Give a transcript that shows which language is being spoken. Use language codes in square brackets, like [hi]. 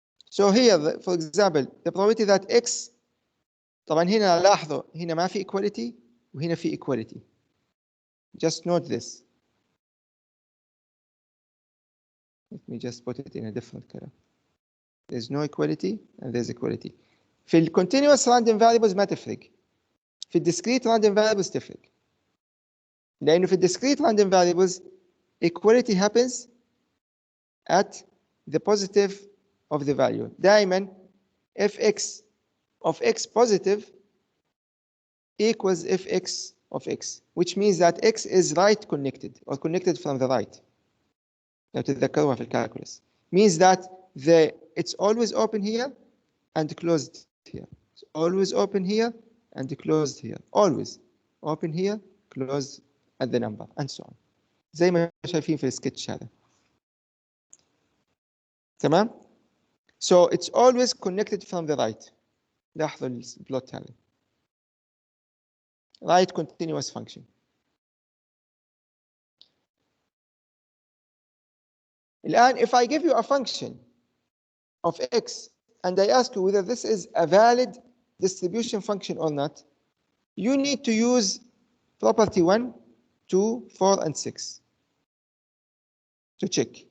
[en] So here, for example, the probability that x, [ar] طبعا هنا لاحظوا هنا ما في [en] equality [ar] وهنا في [en] equality. Just note this. Let me just put it in a different color. There's no equality and there's equality. [ar] في ال [en] continuous random variables [ar] ما تفرق. في ال [en] discrete random variables [ar] تفرق. لأنه في ال [en] discrete random variables equality happens at the positive of the value. [ar] دائما [en] fx of x positive equals fx of x, which means that x is right connected or connected from the right. [ar] لو تتذكروها في الكالكولس. [en] Means that it's always open here and closed here. It's always open here and closed here. Always open here, closed at the number, and so on. [ar] زي ما شايفين في السكتش هذا. تمام؟ [en] So it's always connected from the right. [ar] لاحظوا البلوت هذا. [en] Right continuous function. [ar] الآن [en] if I give you a function of x and I ask you whether this is a valid distribution function or not, you need to use property 1, 2, 4 and 6 to check.